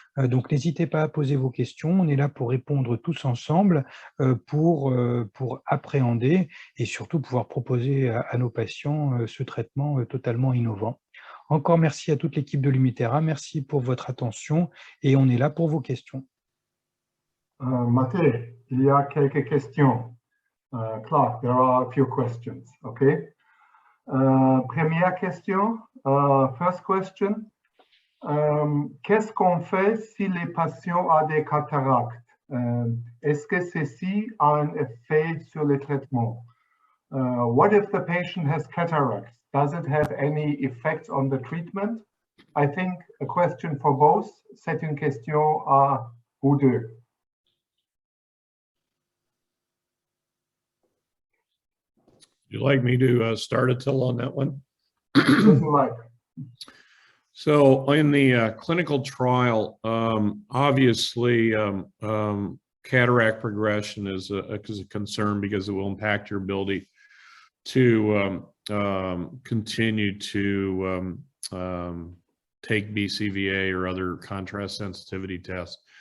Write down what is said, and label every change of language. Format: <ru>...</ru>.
<fr>Donc, n'hésitez pas à poser vos questions, on est là pour répondre tous ensemble, pour appréhender et surtout pouvoir proposer à nos patients ce traitement totalement innovant. Encore merci à toute l'équipe de l'Umitera, merci pour votre attention et on est là pour vos questions. Mathé, il y a quelques questions.</fr> <en>Clark, there are a few questions, okay?</en> <fr>Première question,</fr> <en>first question.</en> <fr>Qu'est-ce qu'on fait si les patients ont des cataractes? Est-ce que ceci a un effet sur le traitement?</fr> <en>What if the patient has cataracts? Does it have any effect on the treatment? I think a question for both.</en> <fr>C'est une question à vous deux.</fr> <en>Would you like me to start, Attila, on that one? As you like. So in the clinical trial, obviously cataract progression is a concern because it will impact your ability to continue to take BCVA or other contrast sensitivity tests.</en>